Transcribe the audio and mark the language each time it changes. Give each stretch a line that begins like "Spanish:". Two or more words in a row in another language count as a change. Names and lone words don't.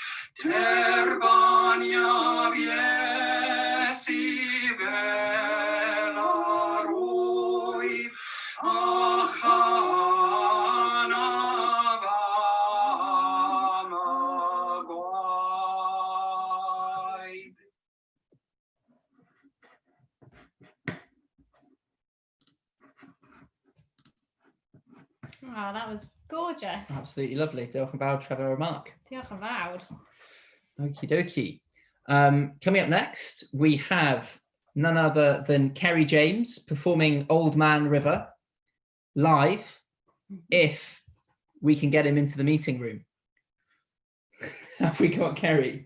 Welsh: Terbaniaf Iesu fel ar wyf, a chanaf am y gwaed.
English: Oh, that was gorgeous. Absolutely lovely.
Welsh: Diolch yn fawr, Trevor a Mark. Diolch yn fawr.
English: Okie dokie. Coming up next, we have none other than Kerry James performing Old Man River live, if we can get him into the meeting room. Have we got Kerry?